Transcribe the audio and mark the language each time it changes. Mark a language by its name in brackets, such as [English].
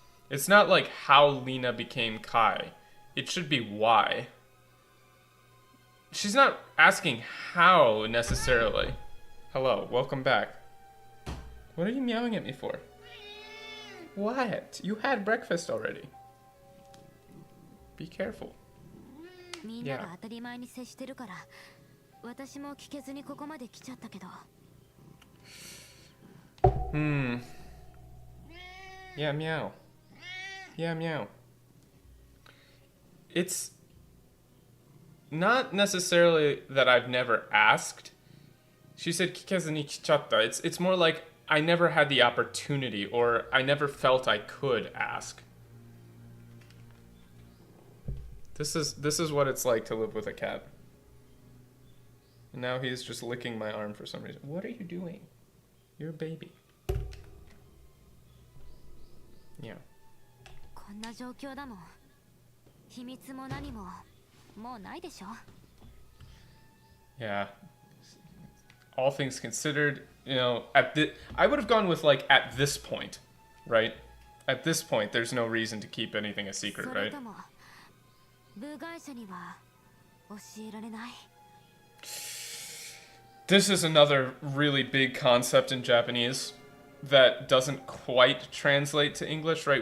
[English] It's not like how Lena became Kai. It should be why. She's not asking how necessarily. Hello, welcome back. What are you meowing at me for? What? You had breakfast already. Be careful. [Japanese] みんなが当たり前に接してるから、私も聞けずにここまで来ちゃったけど。 [English] Yeah, meow. Yeah, meow. It's not necessarily that I've never asked. She said [Japanese] kikezu ni kichatta. [English] It's more like I never had the opportunity or I never felt I could ask. This is what it's like to live with a cat. And now he's just licking my arm for some reason. What are you doing? You're a baby. Yeah. [Japanese] こんな状況だもん。秘密も何ももうないでしょ。 [English] Yeah. All things considered, I would have gone with like at this point, right? At this point, there's no reason to keep anything a secret, [Japanese] それ [English] right? [Japanese] とも部外者には教えられない。 [English] This is another really big concept in Japanese that doesn't quite translate to English, right?